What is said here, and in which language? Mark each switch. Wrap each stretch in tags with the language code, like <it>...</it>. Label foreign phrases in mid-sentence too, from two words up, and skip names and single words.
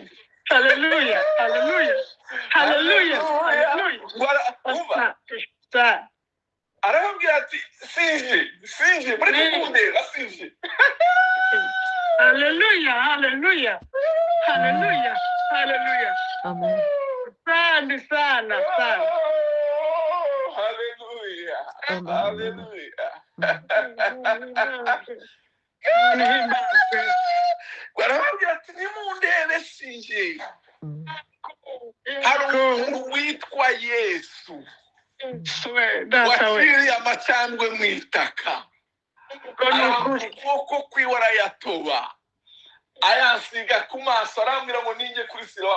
<rw>Haleluya. Haleluya. Haleluya. Haleluya. Arababwira ati sinje muri kundeba sinje. Haleluya. Haleluya. Haleluya. Haleluya. Amen.</rw> <sw>Sana sana sana.</sw> <rw>Haleluya. Haleluya. Barababwira ati nimundebe sinje. Hari umuntu witwa Yesu waciriye amacandwe mu itaka, ukuboko kwiwe arayatoba ayasiga ku maso, arambwira ngo ninjye kuri Silowamu.</rw>